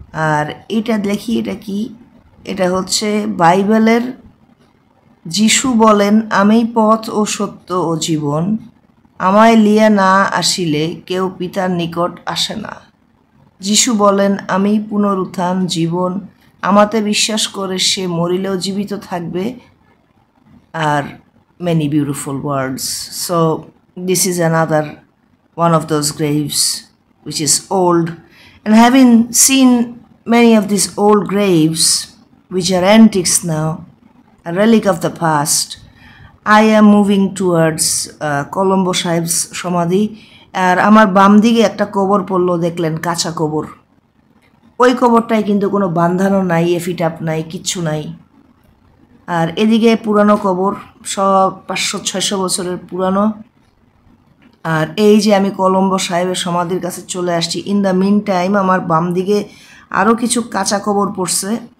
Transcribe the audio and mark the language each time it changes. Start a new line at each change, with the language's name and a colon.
Bangla: আর এটা দেখি, এটা কি, এটা হচ্ছে বাইবেলের, যিশু বলেন, আমি পথ ও সত্য ও জীবন, আমায় লিয়া না আসিলে কেউ পিতার নিকট আসে না। যিশু বলেন, আমি পুনরুত্থান জীবন, আমাতে বিশ্বাস করে সে মরিলেও জীবিত থাকবে।
English: আর many beautiful words. So this is another one of those graves which is old, and having seen many of these old graves which are antiques now, a relic of the past, I am moving towards Colombo Sahib's সমাধি।
Bangla: আর আমার বাম দিকে একটা কবর পড়লো, দেখলেন, কাঁচা কবর। ওই কবরটায় কিন্তু কোনো বান্ধানো নাই, এফিটাপ নাই, কিচ্ছু নাই। আর এদিকে পুরানো কবর, সব 500-600 বছরের পুরানো। আর এই যে আমি কলম্বো সাহেবের সমাধির কাছে চলে আসছি।
English: in the meantime
Bangla: আমার বাম দিকে আরও কিছু কাঁচা কবর পড়ছে।